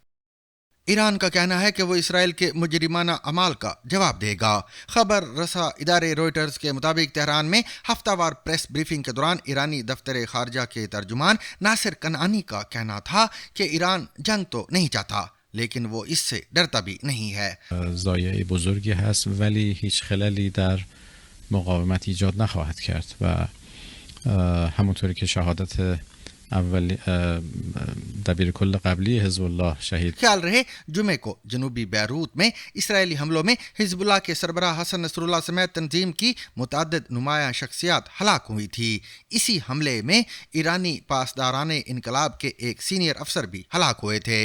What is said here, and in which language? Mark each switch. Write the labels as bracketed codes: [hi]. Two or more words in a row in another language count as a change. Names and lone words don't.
[ur] ایران کا کہنا ہے کہ وہ اسرائیل کے مجرمانہ اعمال کا جواب دے گا۔ خبر رساں ادارے روئٹرز کے مطابق تہران میں ہفتہ وار پریس بریفنگ کے دوران ایرانی دفتر خارجہ کے ترجمان ناصر کنعانی کا کہنا تھا کہ ایران جنگ تو نہیں چاہتا لیکن وہ اس سے ڈرتا بھی نہیں ہے۔ [fa] ضایعه بزرگی هست ولی هیچ خللی در مقاومت ایجاد نخواهد کرد و همونطوری که شهادت اول دبیر کل قبلی حزب اللہ شہید۔ [ur] خیال رہے جمعے کو جنوبی بیروت میں اسرائیلی حملوں میں حزب اللہ کے سربراہ حسن نصر اللہ سمیت تنظیم کی متعدد نمایاں شخصیات ہلاک ہوئی تھی۔ اسی حملے میں ایرانی پاسداران انقلاب کے ایک سینئر افسر بھی ہلاک ہوئے تھے۔